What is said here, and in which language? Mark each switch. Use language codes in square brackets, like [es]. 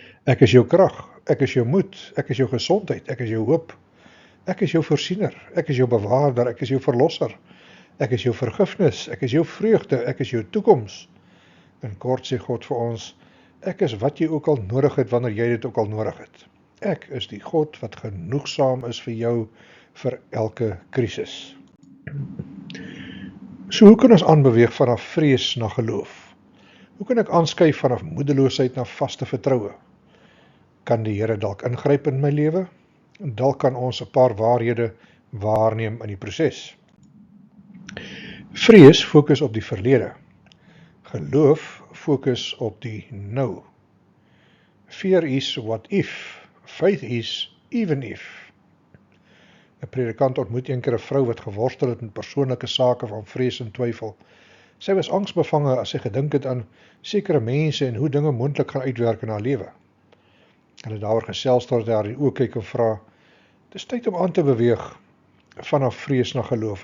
[af] Ek is jou krag, ek is jou moed, ek is jou gesondheid, ek is jou hoop, ek is jou voorsiener, ek is jou bewaarder, ek is jou verlosser, ek is jou vergifnis, ek is jou vreugde, ek is jou toekoms. In kort sê God vir ons, ek is wat jy ook al nodig het wanneer jy dit ook al nodig het. Ek is die God wat genoegsaam is vir jou vir elke krisis. So hoe kan ons aanbeweeg vanaf vrees na geloof? Hoe kan ek aanskuif vanaf moedeloosheid na vaste vertroue? Kan die Here dalk ingryp in my lewe? Dalk kan ons 'n paar waarhede waarneem in die proses. Vrees fokus op die verlede. Geloof fokus op die nou. [en] Fear is what if, faith is even if. [af] 'n Predikant ontmoet eendag 'n vrou wat geworstel het met persoonlike sake van vrees en twyfel. Sy was angsbevange as sy gedink het aan sekere mense en hoe dinge moontlik gaan uitwerk in haar lewe. Hulle het daaroor gesels tot haar in die oë kyk en vra, dis tyd om aan te beweeg vanaf vrees na geloof.